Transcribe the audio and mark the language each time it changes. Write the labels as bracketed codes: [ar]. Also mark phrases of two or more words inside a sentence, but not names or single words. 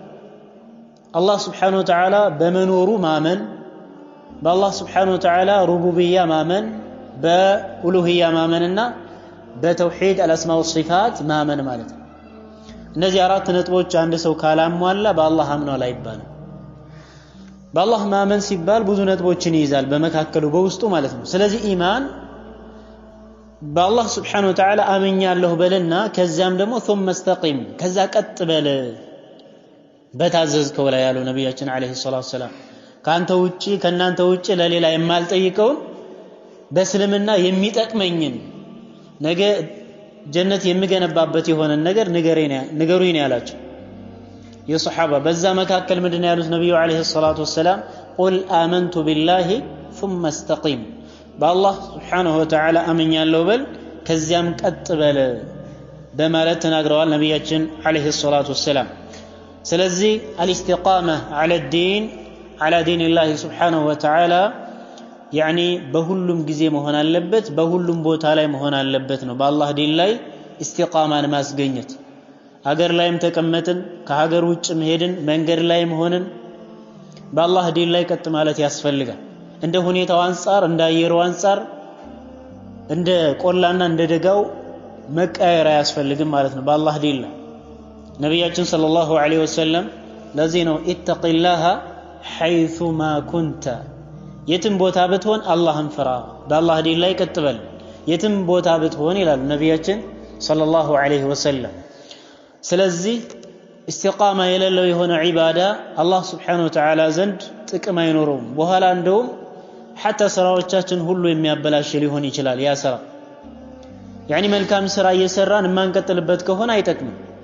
[am] አላህ [ar] سبحانه وتعالى [am] በመኖሩ ማመን በአላህ [ar] سبحانه وتعالى [am] ሩቡብያ ማመን በኡሉሂያ ማመንና በተውሂድ አልአስማ ወሲፋት ማመን ማለት ነው እነዚህ አራት ነጥቦች አንድ ሰው ካላሟላ በአላህ አምኗል አይባልም በአላህ ማመን ሲባል ብዙ ነጥቦችን ይይዛል በመካከሉ በውስጡ ማለት ነው ስለዚህ ኢማን በአላህ [ar] سبحانه وتعالى [am] አመኛለሁ በለና ከዛም ደግሞ [ar] ثم استقم [am] ከዛ ቀጥ በለ በታዘዝከው ላይ ያለው ነብያችን [ar] عليه الصلاة السلام [am] ካንተ ውጪ ከናንተ ውጪ ለሌላ የማልጠይቀው በእስልምና የሚጠቅመኝን ነገ ጀነት የሚገነባበት የሆነ ነገር ንገሩኝ ያላቸው የሱሐባ በዛ መካከል ምንድነው ያሉት ነብዩ [ar] عليه الصلاة والسلام قل آمنت بالله ثم استقم [am] በአላህ [ar] سبحانه وتعالى [am] አመኛለሁ በል ከዚያም ቀጥ በለ በማለት ተናግረዋል ነብያችን [ar] عليه الصلاة والسلام [am] ስለዚህ [ar] الاستقامه على الدين على دين الله سبحانه وتعالى يعني [am] በሁሉም ጊዜ መሆን አለበት በሁሉም ቦታ ላይ መሆን አለበት ነው በአላህ ዲን ላይ استقامን ማስገኘት ሀገር ላይም ተቀመጥን ከሀገር ውጭ መሄድን መንገድ ላይ መሆንን በአላህ ዲን ላይ ቀጥ ማለት ያስፈልጋል እንደ ሁኔታው አንፃር እንደ አየሩ አንፃር እንደ ቆላና እንደ ደጋው መቀየር ያስፈልግም ማለት ነው በአላህ ዲን ላይ ነብያችን [ar] صلى الله عليه وسلم [am] ለዚህ ነው ኢተቂላህ [ar] حيث ما كنت [am] የትም ቦታ ብትሆን አላህን ፍራ በአላህ ዲን ላይ ቀጥ በል የትም ቦታ ብትሆን ይላል ነብያችን [ar] صلى الله عليه وسلم [am] ስለዚህ ኢስቲቃማ የሌለው የሆነ ዒባዳ አላህ [ar] سبحانه وتعالى [am] ዘንድ ጥቅም አይኖረውም በኋላ እንደውም حتى ስራዎቻችን ሁሉ የሚያበላሽ ሊሆን ይችላል ያ ስራ يعني መልካም ስራ እየሰራን ማንቀጥልበት ከሆነ አይጠቅምም